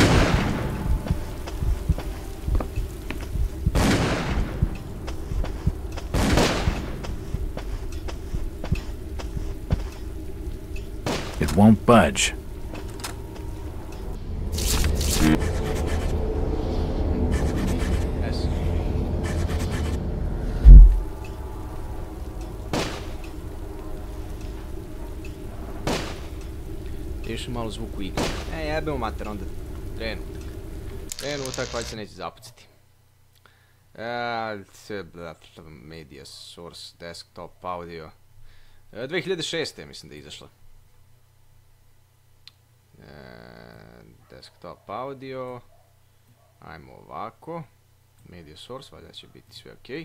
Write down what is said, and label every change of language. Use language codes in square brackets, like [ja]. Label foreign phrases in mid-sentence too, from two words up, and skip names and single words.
[en] It won't budge. Yes. [hr] Još malo zvuk u igri. Jebemo mater, onda krenu. Krenu tako, valjda se neće zapucati. [en] Media source, desktop, audio. 2006. [hr] mislim da je izašla. [en] Desktop audio. [hr] Ajmo ovako. [en] Media source, [hr] valjda će biti sve okej.